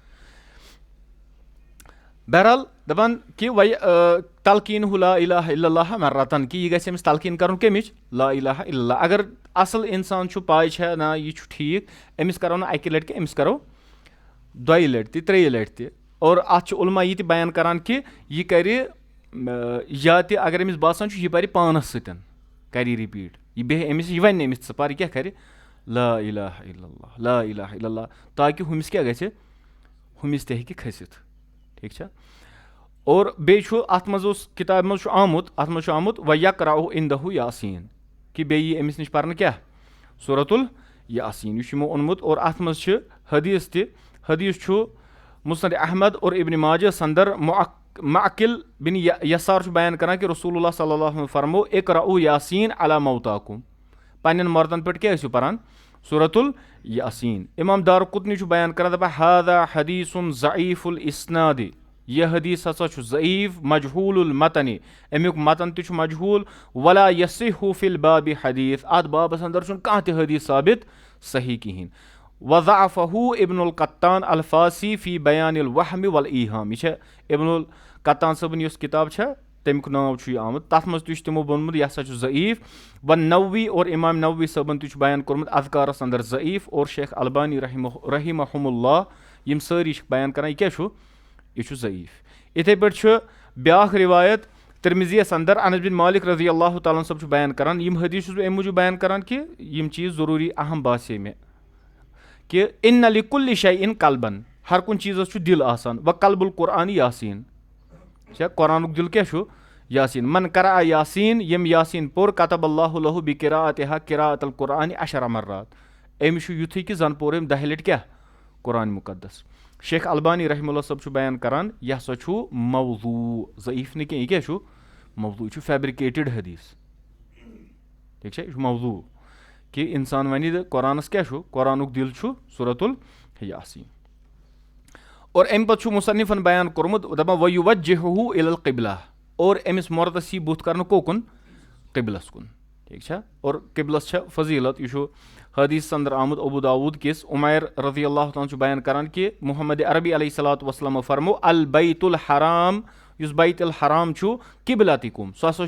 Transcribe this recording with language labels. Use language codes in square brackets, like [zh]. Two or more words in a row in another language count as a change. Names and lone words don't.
[ks] بہرحال دپان کہِ وۄنۍ تلقیٖن ہُہ [ar] لا الہ الا اللہ [ks] مرتن کہِ یہِ گژھِ أمِس تلقیٖن کرُن کمِچ [ar] لا الہ الا اللہ [ks] اگر اصل انسان چھُ پاے چھےٚ نہ یہِ چھُ ٹھیٖک أمِس کرو نہٕ اکہِ لٹہِ کینٛہہ أمِس کرو دۄیہِ لٹہِ تہِ ترٛیٚیہِ لٹہِ تہِ اور اتھ چھُ علما یہِ تہِ بیان کران کہِ یہِ کرِ یا تہِ اگر أمِس باسان چھُ یہِ پرِ پانس سۭتۍ کرِ یہِ رِپیٖٹ یہِ بیٚہہِ أمِس یہِ ونہِ أمِس ژٕ پر یہِ کیٛاہ کرِ [ar] لا الہ الا اللہ لا الہ الا اللہ [ks] تاکہِ ہُمِس کیٛاہ گژھِ ہُمِس تہِ ہیٚکہِ کھٔسِتھ ٹھیٖک چھا اور بیٚیہِ چھُ اتھ منٛز اوس کِتابہِ منٛز چھُ آمُت [ar] وَیَقرأُ عِندَہُ یاسیٖن [ks] کہِ بیٚیہِ یی أمِس نِش پرنہٕ کیٛاہ سورۃ الیاسیٖن یہِ چھُ یِمو اوٚنمُت اور اتھ منٛز چھِ حدیٖث تہِ حدیٖث چھُ مُسند احمد اور ابنِ ماجہ سندر معقل بن یسار چھُ بیان کران کہِ رسول اللہ [ar] صلی اللہ علیہ وسلم [ks] فرمو [ar] اقرأُ یاسیٖن علی موتاکُم [ks] پننٮ۪ن مردن پٮ۪ٹھ کیٛاہ ٲسِو پران سورۃ الیاسیٖن امام دارقطنی چھُ بیان کران دپان [ar] ہاذا حدیٖثٌ ضعیٖف الاسناد [ks] یہِ حدیٖث ہسا چھُ ضعیٖف [ar] مجہوٗل المتنِ [ks] امیُک متن تہِ چھُ مجہوٗل [ar] ولا یصحُ فی البابِ حدیٖث [ks] اتھ بابس انٛدر چھُنہٕ کانٛہہ تہِ حدیٖث ثابت صحیح کِہینۍ [ar] وضعفہُ ابن القطان الفاسی فی بیان الوہمِ والایٖہام [ks] یہِ چھےٚ ابن القطان صٲبن یۄس کِتاب چھےٚ تمیُک ناو چھُ یہِ آمُت تتھ منٛز تہِ چھُ تِمو ووٚنمُت یہِ ہسا چھُ ضعیٖف والنووی اور امام نووی صٲبن تہِ چھُ بیان کوٚرمُت اذکارس انٛدر ضعیٖف اور شیخ البانی [ar] رحمہُم اللہ [ks] یِم سٲری چھِ بیان کران یہِ کیٛاہ چھُ یہِ چھُ ضعیٖف یِتھٕے پٲٹھۍ چھُ بیاکھ رِوایت ترمذیَس انٛدر انس بن مالک [ar] رضی اللہ تعالیٰ [ks] صٲب چھُ بیان کران یِم حدیٖث چھُس بہٕ امہِ موٗجوٗب بیان کران کہِ یِم چیٖز ضروٗری اہم باسے مےٚ کہِ [ar] اِنَّ لِکُلِّ شَیْءٍ قلبن [ks] ہر کُنہِ چیٖزس چھُ دِل آسان [ar] وقلب القرآنِ یاسیٖن [ks] چھا قرآنُک دِل کیٛاہ چھُ یاسیٖن من [ar] قرأ یاسیٖن [ks] ییٚمۍ یاسیٖن پوٚر [ar] کتب اللہُ لہُ بِقِراءتِہا قِراءۃ القرآنِ عشر مرات [ks] أمِس چھُ یُتھُے کہِ زن پوٚر أمۍ 10 لٹہِ کیٛاہ قرآنِ مُقدس شیخ البانی [ar] رحمہ اللہ [ks] صٲب چھُ بیان کران یہِ ہسا چھُ موضوٗع ضعیٖف نہٕ کینٛہہ یہِ کیٛاہ چھُ موضوٗع یہِ چھُ فیبرِکیٹِڈ حدیٖث ٹھیٖک چھا یہِ چھُ موضوٗع کہِ انسان ونہِ قرآنس کیٛاہ چھُ قرآنُک دِل چھُ سورۃ الیاسیٖن اور امہِ پتہٕ چھُ مُصنِفن بیان کوٚرمُت دپان [ar] وَیُوَجِّہُ اِلَى القبلہ [ks] اور أمِس مردس یی بُتھ کرنہٕ کوکُن قبلس کُن ٹھیٖک چھا اور قبلس چھےٚ فضیٖلت یہِ چھُ حدیٖثس انٛدر آمُت ابوٗ داوٗد کِس عُمیر [ar] رضی اللہ تعالیٰ [ks] چھُ بیان کران کہِ محمد عربی [ar] علیہ صلاتُ وسلامو [ks] فرمو [ar] البیت الحرام [ks] یُس بیت الحرام چھُ قبلتکُم سُہ ہسا